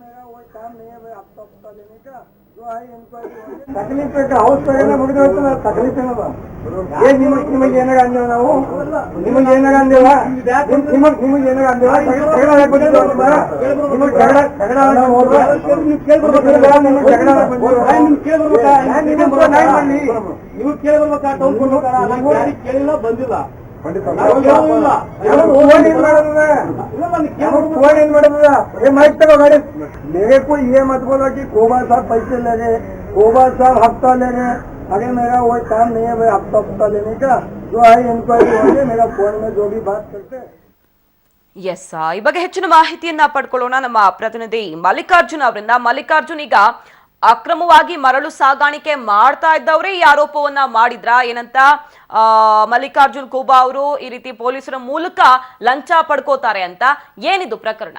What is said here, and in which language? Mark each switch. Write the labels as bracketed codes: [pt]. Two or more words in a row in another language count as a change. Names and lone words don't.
[kn] ತಕಲೀಫ್ ತಕಲೀಫ್ ನಿಮಗೆ ಏನಾಗ ಅಂದೇವ ನಾವು ನಿಮಗೆ ಏನಾಗ ಅಂದೇವ ನಿಮಗೆ ಏನಾಗ ಅಂದೇವ ನೀವು ಕೇಳಿಲ್ಲ ಬಂದಿಲ್ಲ. [hi] माइक तक गाड़ी मेरे को ये मत बोलो कि कोबा साहब पैसे ले गए, कोबा साहब हफ्ता ले गए. अरे मेरा वो काम नहीं है भाई हफ्ता लेने का. जो है इंक्वायरी होगी मेरा फोन में जो भी बात करते. [kn] ಎಸ್, ಈ ಬಗ್ಗೆ ಹೆಚ್ಚಿನ ಮಾಹಿತಿಯನ್ನ ಪಡ್ಕೊಳ್ಳೋಣ ನಮ್ಮ ಪ್ರತಿನಿಧಿ ಮಲ್ಲಿಕಾರ್ಜುನ್ ಅವರಿಂದ. ಮಲ್ಲಿಕಾರ್ಜುನ್, ಈಗ ಅಕ್ರಮವಾಗಿ ಮರಳು ಸಾಗಾಣಿಕೆ ಮಾಡ್ತಾ ಇದ್ದವರೇ ಈ ಆರೋಪವನ್ನ ಮಾಡಿದ್ರ ಏನಂತ ಮಲ್ಲಿಕಾರ್ಜುನ್ ಖೂಬಾ ಅವರು ಈ ರೀತಿ ಪೊಲೀಸರ ಮೂಲಕ ಲಂಚ ಪಡ್ಕೋತಾರೆ ಅಂತ, ಏನಿದು ಪ್ರಕರಣ?